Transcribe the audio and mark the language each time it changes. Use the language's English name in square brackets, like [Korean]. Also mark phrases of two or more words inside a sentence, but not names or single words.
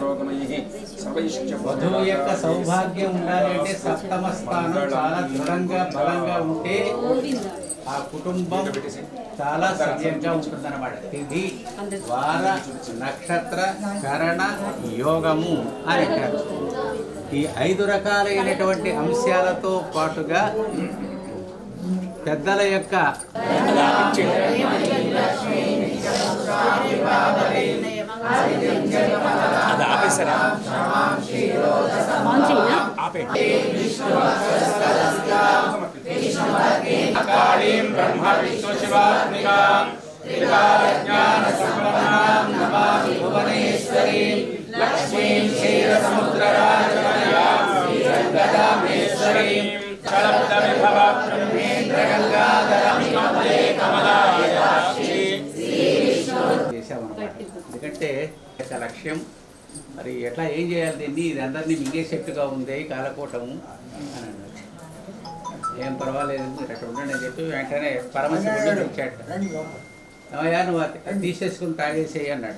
[Telugu] వధువు యొక్క సౌభాగ్యం ఉండాలి అంటే సప్తమ స్థానం చాలా దృఢంగా బలంగా ఉంటే ఆ కుటుంబం చాలా సవ్యంగా ఉంటుందన్నమాట. తిథి వార నక్షత్ర కరణ యోగము అని అంటారు. ఈ 5 రకాలైనటువంటి అంశాలతో పాటుగా పెద్దల యొక్క [Sanskrit] कालीं ब्रह्म विष्णु शिवात्मिकां त्रिकालज्ञान संपन्नां नमामि भुवनेश्वरीं लक्ष्मीं क्षीरसमुद्रराजकन्यां श्रीरङ्गदामेश्वरीं कलब्धविभव ब्रह्मेन्द्र गंगाधरं कमले कमलायाक्षी [Telugu] చేశామన్నమాట. ఎందుకంటే యొక్క లక్ష్యం మరి ఎట్లా ఏం చేయాలి దీన్ని, ఇది అందరినీ మింగేసేట్టుగా ఉంది కాలకూటము అని అన్నారు. ఏం పర్వాలేదు మీరు అక్కడ ఉండండి అని చెప్పి వెంటనే పరమశివుడు ఇచ్చాడు. అయ్యా నువ్వు తీసేసుకుని తాగేసేయి అన్నాడు.